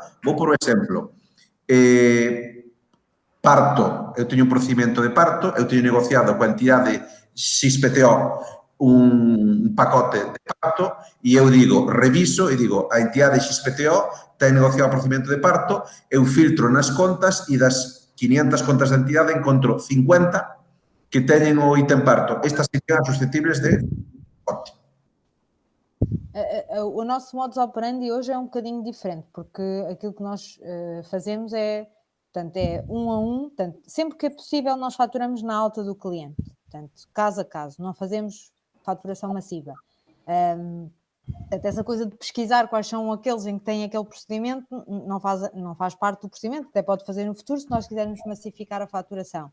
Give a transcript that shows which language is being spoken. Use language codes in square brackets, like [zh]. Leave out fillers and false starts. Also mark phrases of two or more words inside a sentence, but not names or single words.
[gl] Vou por exemplo, parto, eu teño un procedimento de parto, eu teño negociado coa entidade XPTO un pacote de parto e eu digo, reviso e digo, a entidade XPTO ten negociado o procedimento de parto, eu filtro nas contas e das 500 contas da entidade encontro 50 que teñen o ítem parto. Estas serían susceptibles de pacote. [pt] O noso [la] modus operandi [pt] hoje é um bocadinho diferente, porque aquilo que nós fazemos portanto, é um a um, portanto, sempre que é possível nós faturamos na alta do cliente, portanto, caso a caso, não fazemos faturação massiva. Portanto, essa coisa de pesquisar quais são aqueles em que tem aquele procedimento não faz parte do procedimento, até pode fazer no futuro se nós quisermos massificar a faturação.